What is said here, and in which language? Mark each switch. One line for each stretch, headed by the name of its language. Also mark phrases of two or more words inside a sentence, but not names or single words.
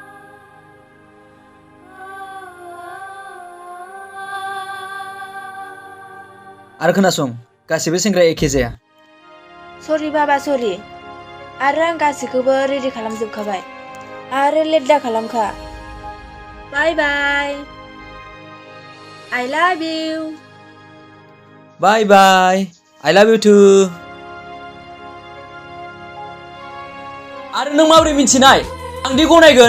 Bodo: आरो खोनासं, गासिबो सेंग्राया एखे जाया। सरि बाबा, सरि। आरो आं गासैखौबो रेडि खालामजोबखाबाय। आरो लेट दा खालामखा।
English: bye bye. I love you. bye bye, I love you too।
Bodo: आरो नों माबोरै मिन्थिनाय आं दि गनायगोन?